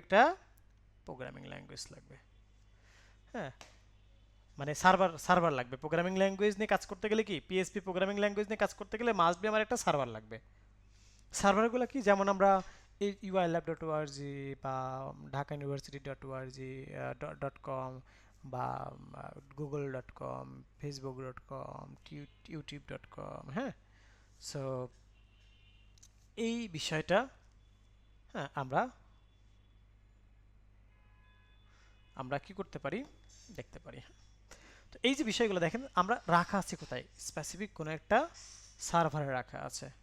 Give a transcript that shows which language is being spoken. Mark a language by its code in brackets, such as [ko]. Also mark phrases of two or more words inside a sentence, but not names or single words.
[bn] একটা [en] programming language [bn] লাগবে। হ্যাঁ, মানে সার্ভার লাগবে। [en] programming language [bn] নিয়ে কাজ করতে গেলে কি, [en] PHP programming language [bn] নিয়ে কাজ করতে গেলে [en] must be [bn] আমার একটা সার্ভার লাগবে। সার্ভারগুলো কি, যেমন আমরা এই uilab.org বা ঢাকা university.org.com বা google.com, facebook.com, youtube.com, হ্যাঁ। সো এই বিষয়টা, হ্যাঁ, আমরা আমরা কি করতে পারি? দেখতে পারি। তো এই যে বিষয়গুলো দেখেন আমরা রাখা আছে কোথায়? স্পেসিফিক কোনো একটা সার্ভারে রাখা আছে।